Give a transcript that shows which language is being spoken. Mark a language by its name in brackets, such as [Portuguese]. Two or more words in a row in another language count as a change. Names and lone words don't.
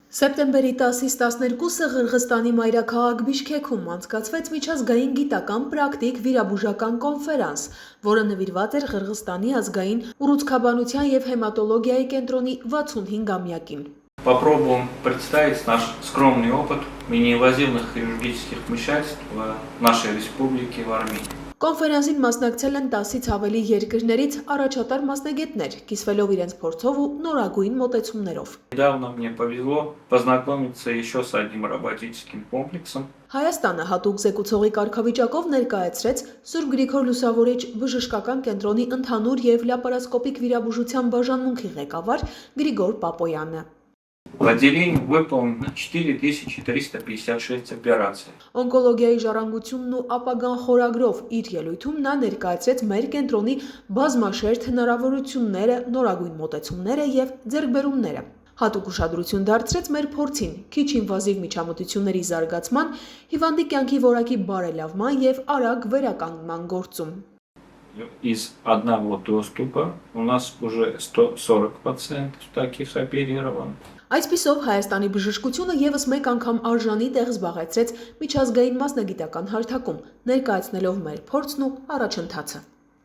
[Armenian] Սեպտեմբերի 10-ից 12-ը Ղրղստանի մայրաքաղաք Բիշքեքում անցկացվեց միջազգային գիտական պրակտիկ վիրաբուժական կոնֆերանս, որը նվիրված էր Ղրղստանի ազգային ուռուցքաբանության և հեմատոլոգիայի կենտրոնի 65-ամյակին։ [Russian] Попробуем представить наш скромный опыт неинвазивных хирургических вмешательств в нашей республике, в Армении. [Armenian] Կոնֆերանսին մասնակցել են 10-ից ավելի երկրներից առաջատար մասնագետներ, կիսվելով իրենց փորձով ու նորագույն մոտեցումներով։ [Russian] Недавно мне повезло познакомиться еще с одним роботическим комплексом. [Armenian] Հայաստանը հատուկ զեկուցողի կարգավիճակով ներկայացրեց Սուրբ Գրիգոր Լուսավորիչ բժշկական կենտրոնի ընդհանուր և լապարասկոպիկ վիրաբուժության բաժանմունքի ղեկավար Գրիգոր Պապոյանը։ [Russian] В отделении выполнено 4356 операций. [Armenian] Օնկոլոգիայի ժառանգությունն ու ապագան խորագրով իր ելույթում նա ներկայացրեց մեր կենտրոնի բազմաշերտ հնարավորությունները, նորագույն մոտեցումները և ձեռքբերումները։ Հատուկ ուշադրություն դարձրեց մեր փորձին, քիչ ինվազիվ միջամտությունների զարգացման, հիվանդի կյանքի որակի բարելավման և արագ վերականգնման գործում։ [Russian] Из одного доступа у нас уже 140 пациентов таких оперировано. [Armenian] Այսպիսով Հայաստանի բժշկությունը ևս մեկ անգամ արժանի տեղ զբաղեցրեց միջազգային մասնագիտական հարթակում, ներկայացնելով մեր փորձն ու առաջընթացը։